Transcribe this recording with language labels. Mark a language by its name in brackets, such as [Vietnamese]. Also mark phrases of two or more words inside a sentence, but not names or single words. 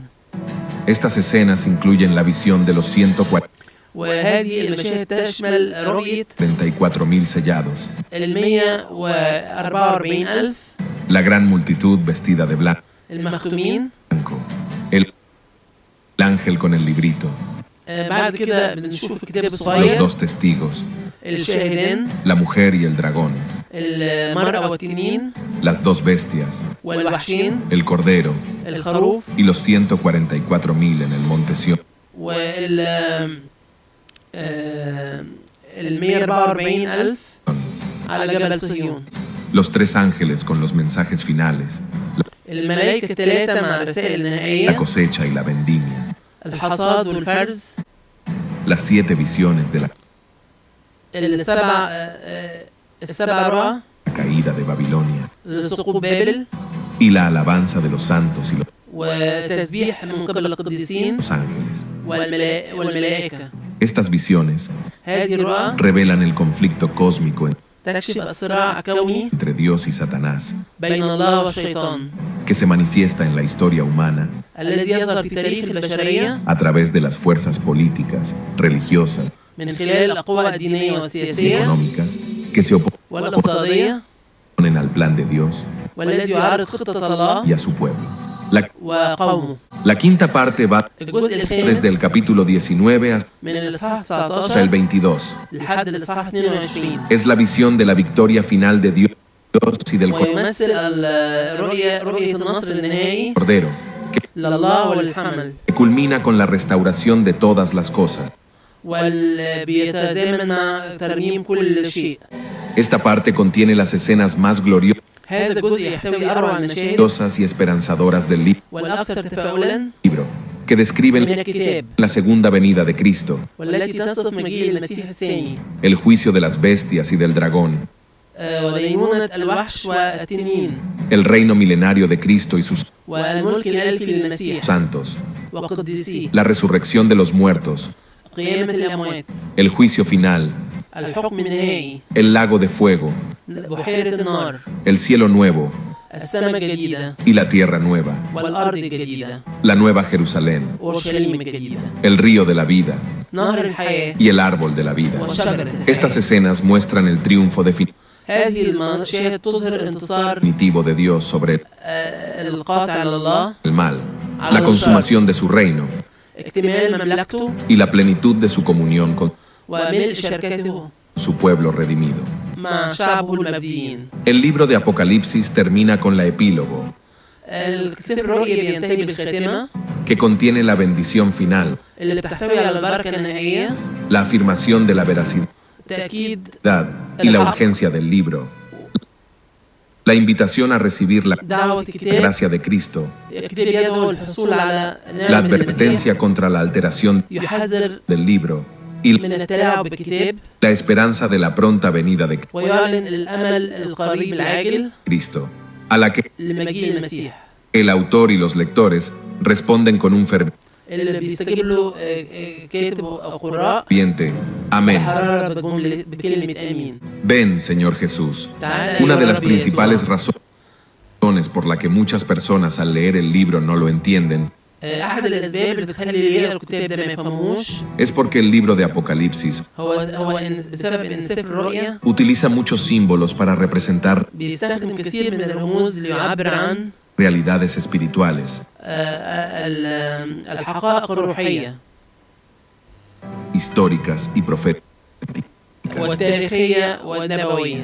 [Spanish] Estas escenas incluyen la visión de los 144,000 [Arabic] وهذه المشاهد تشمل رؤية [Spanish] sellados, 144,000 la gran multitud vestida de blanco, [Arabic] المختومين. [Spanish] el ángel con el librito, [Arabic] بعد كده بنشوف الكتاب [Spanish] los [Arabic] الصغير، [Spanish] 2 testigos, [Arabic] الشاهدين، [Spanish] la mujer y el dragón, [Arabic] المرأة والتنين، [Spanish] las 2 bestias, [Arabic] والوحشين، [Spanish] el cordero [Arabic] الخروف، [Spanish] y los 144,000 en el monte Sión. [Arabic] وال 144,000 على جبل صهيون. [Spanish] Los 3 ángeles con los mensajes finales, [Arabic] الملائكة 3 مع الرسائل [Spanish] la [Arabic] النهائية، [Spanish] cosecha y la vendimia, [Arabic] الحصاد والفرز، [Spanish] las 7 visiones de la [Arabic] السبع رؤى، [Spanish] caída de Babilonia [Arabic] سقوط بابل، [Spanish] y la alabanza de los santos y [Arabic] وتسبيح من قبل القديسين [Spanish] los ángeles. [Arabic] والملائكة. [Spanish] Estas visiones [Arabic] هذه الرؤى [Spanish] revelan el conflicto cósmico [Arabic] تكشف الصراع كوني [Spanish] entre Dios y Satanás, [Arabic] بين الله والشيطان [Spanish] que se manifiesta en la historia humana [Arabic] الذي يظهر في تاريخ البشرية [Spanish] a través de las fuerzas políticas, religiosas [Arabic] من خلال القوى الدينية [Spanish] y [Arabic] والسياسية [Spanish] económicas que se [Arabic] والاقتصادية [Spanish] oponen al plan de Dios [Arabic] والذي يعارض خطة الله [Spanish] y a su pueblo. [Arabic] وقومه. [Spanish] La quinta parte va [Arabic] الجزء [Spanish] desde el [Arabic] الخامس [Spanish] capítulo 19 hasta [Arabic] من الإصحاح [Spanish] el 19 22. [Arabic] لحد الإصحاح 22 [Spanish] Es la visión de la victoria final de Dios y del [Arabic] ويمثل رؤية النصر النهائي [Spanish] Cordero, [Arabic] لله والحمل، [Spanish] que culmina con la restauración de todas las cosas. [Arabic] وبيتزامن مع ترميم كل شيء. [Spanish] Esta parte contiene las escenas más [Arabic] هذا الجزء يحتوي أروع المشاهد [Spanish] gloriosas y esperanzadoras del [Arabic] والأكثر تفاؤلا [Spanish] libro, que describen [Arabic] من الكتاب، [Spanish] la segunda venida de Cristo, [Arabic] والتي تصف مجيء المسيح الثاني [Spanish] el juicio de las bestias y del dragón, [Arabic] ودينونة الوحش والتنين، [Spanish] el reino milenario de Cristo y sus [Arabic] والملك الألفي للمسيح، [Spanish] santos, [Arabic] وقدسيه، [Spanish] la resurrección de los muertos, [Arabic] قيامة الأموات، [Spanish] el juicio final, [Arabic] الحكم النهائي، [Spanish] el lago de fuego, [Arabic] بحيرة النار، [Spanish] el cielo nuevo [Arabic] السماء الجديدة [Spanish] y la tierra nueva, [Arabic] والأرض الجديدة، [Spanish] la nueva Jerusalén, [Arabic] أورشليم الجديدة، [Spanish] el río de la vida [Arabic] نهر الحياة [Spanish] y el árbol de la vida. [Arabic] وشجرة [Spanish] Estas [Arabic] الحياة. [Spanish] escenas muestran el triunfo [Arabic] هذه المشاهد تظهر انتصار [Spanish] definitivo de Dios sobre [Arabic] القاطع على الله، [Spanish] el mal, la consumación de su reino [Arabic] اكتمال مملكته [Spanish] y la plenitud de su comunión con [Arabic] وملء شركته [Spanish] su pueblo redimido. [Arabic] مع شعبه المبديين. [Spanish] El libro de Apocalipsis termina con la epílogo, [Arabic] سفر الرؤيا بينتهي بالخاتمة [Spanish] que contiene la bendición final, [Arabic] اللي بتحتوي على البركة النهائية، [Spanish] la afirmación de la veracidad [Arabic] تأكيد [Spanish] y la urgencia del libro, la invitación a recibir la [Arabic] دعوة الكتاب، [Spanish] gracia de Cristo, [Arabic] الكتاب يدعو الحصول على [Spanish] la [Arabic] نعمة المسيح، [Spanish] advertencia contra la alteración [Arabic] يحذر [Spanish] del libro y [Arabic] من التلاعب بالكتاب، [Spanish] la esperanza de la pronta venida de [Arabic] ويعلن الأمل القريب العاجل [Spanish] Cristo, a la que [Arabic] لمجيء المسيح، [Spanish] el autor y los lectores responden con un [Arabic] اللي بيستجيب له كاتب أو قراء [Spanish] ferviente Amén. [Arabic] بحرارة بكلمة آمين. [Spanish] Ven, Señor Jesús. [Arabic] تعالى [Spanish] Una de [Arabic] أيها [Spanish] las [Arabic] الرب [Spanish] principales [Arabic] يسوع. [Spanish] razones por la que muchas personas al leer el libro no lo entienden [Arabic] أحد الأسباب اللي بتخلي اللي يقرأ الكتاب ده ما يفهموش [Spanish] es porque el libro de Apocalipsis [Arabic] هو بسبب إن سفر الرؤيا [Spanish] utiliza muchos símbolos para representar [Arabic] بيستخدم كثير من الرموز اللي يعبر عن [Spanish] realidades espirituales, [Arabic] الحقائق الروحية [Spanish] históricas y proféticas. [Arabic] والتاريخية والنبوية.